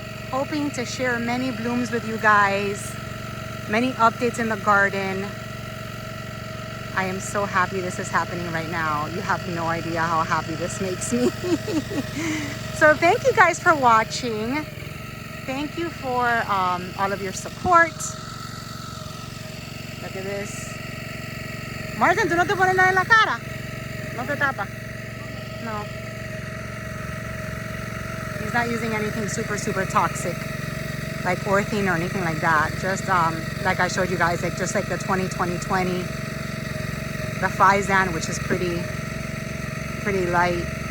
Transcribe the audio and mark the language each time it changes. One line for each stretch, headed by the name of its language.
English: Hoping to share many blooms with you guys, many updates in the garden. I am so happy this is happening right now. You have no idea how happy this makes me. So thank you guys for watching. Thank you for all of your support. Look at this.
Spanish: Martin, ¿tú no te pones nada en la cara? No te tapa? No.
English: He's not using anything super toxic like orthene or anything like that. Just like I showed you guys, like just like the 20-20-20, the Fizan, which is pretty light.